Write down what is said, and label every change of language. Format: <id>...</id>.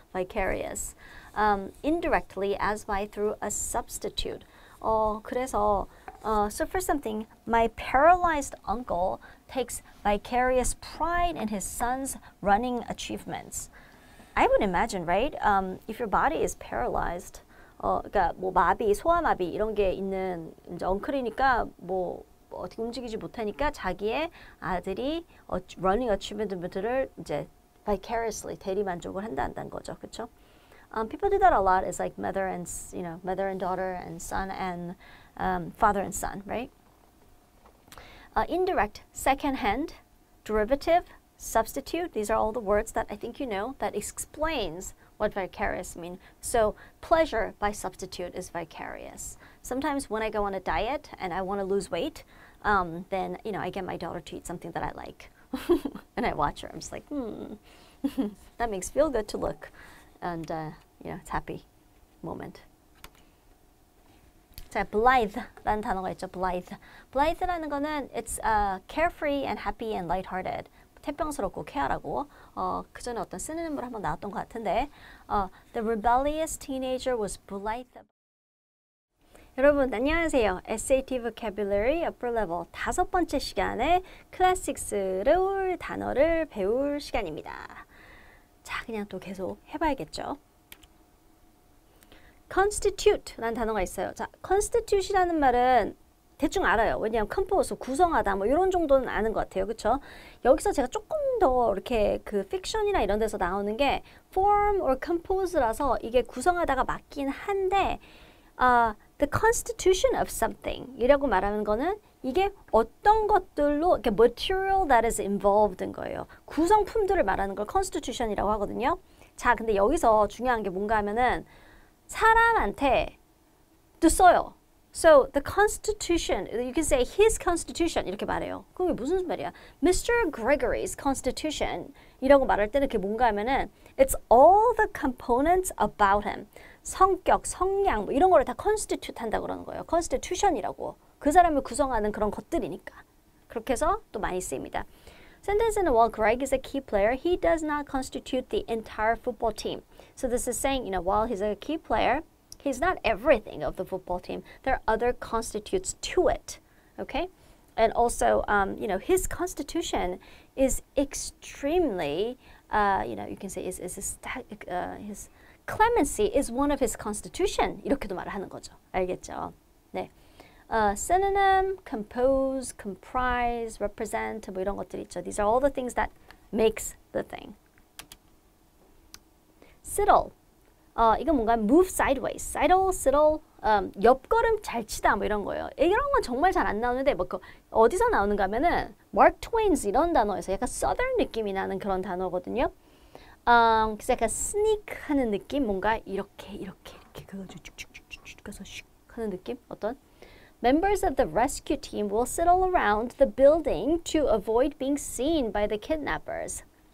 <en>Vicarious. Indirectly as by through a substitute. 그래서 so for something, my paralyzed uncle takes vicarious pride in his son's running achievements. I would imagine, right? If your body is paralyzed,</en> <ko>그러니까 뭐 마비, 소아마비 이런 게 있는 이제 엉클이니까 뭐 어떻게 움직이지 못하니까 자기의 아들이 running achievement들을 이제 vicariously 대리 만족을 한다는 거죠, 그렇죠?</ko> <en>People do that a lot. It's like mother and daughter and son and father and son, right? Indirect, second-hand, derivative, substitute. These are all the words that I think you know that explains what vicarious mean. So pleasure by substitute is vicarious. Sometimes when I go on a diet and I want to lose weight, then I get my daughter to eat something that I like, and I watch her. I'm just like, that makes feel good to look, and it's happy moment.</en> <ko>자, blith라는 단어가 있죠.</ko> <en>Blithe라는 거는 it's carefree and happy and lighthearted.</en> <ko>태평스럽고 쾌활하고 그 전에 어떤 시노님으로 한번 나왔던 것 같은데</ko> <en>The rebellious teenager was blithe.</en> <ko>여러분 안녕하세요. SAT Vocabulary Upper Level 5번째 시간에 클래식스를 단어를 배울 시간입니다. 자, 그냥 또 계속 해봐야겠죠. Constitute라는 단어가 있어요. 자, constitute이라는 말은 대충 알아요. 왜냐하면 compose, 구성하다 뭐 이런 정도는 아는 것 같아요. 그렇죠? 여기서 제가 조금 더 이렇게 그 픽션이나 이런 데서 나오는 게 form or compose라서 이게 구성하다가 맞긴 한데 the constitution of something 이라고 말하는 거는 이게 어떤 것들로 이렇게</ko> <en>material that is involved</en> <ko>인 거예요. 구성품들을 말하는 걸 constitution이라고 하거든요. 자, 근데 여기서 중요한 게 뭔가 하면은 사람한테 또 써요.</ko> <en>So the Constitution, you can say his Constitution</en> <ko>이렇게 말해요. 그게 무슨 말이야? Mr.</ko> <en>Gregory's Constitution</en> <ko>이라고 말할 때는 그게 뭔가 하면은</ko> <en>it's all the components about him.</en> <ko>성격, 성향 뭐 이런 거를 다 constitute 한다고 그러는 거예요. Constitution이라고. 그 사람을 구성하는 그런 것들이니까. 그렇게 해서 또 많이 쓰입니다.</ko> <en>Sentence는 while Greg is a key player, he does not constitute the entire football team. So this is saying, while he's a key player, he's not everything of the football team. There are other constitutes to it, okay? And also, his constitution is extremely, you can say his clemency is one of his constitution.</en> <ko>이렇게도 말을 하는 거죠. 알겠죠? 네. Synonym, compose, comprise, represent 뭐 이런 것들이 있죠.</ko> <en>These are all the things that makes the thing. Sidle.</en> <ko>이건 뭔가 move sideways, sidle, 옆걸음 잘 치다 뭐 이런 거예요. 이런 건 정말 잘 안 나오는데 뭐 어디서 나오는가 하면은 Mark Twain's 이런 단어에서 약간 southern 느낌이 나는 그런 단어거든요. 그래서 약간 sneak 하는 느낌, 뭔가 이렇게 그래가지고 쭉쭉쭉쭉 가서 슉 하는 느낌, 어떤?</ko> <en>Members of the rescue team will sidle around the building to avoid being seen by the kidnappers.</en>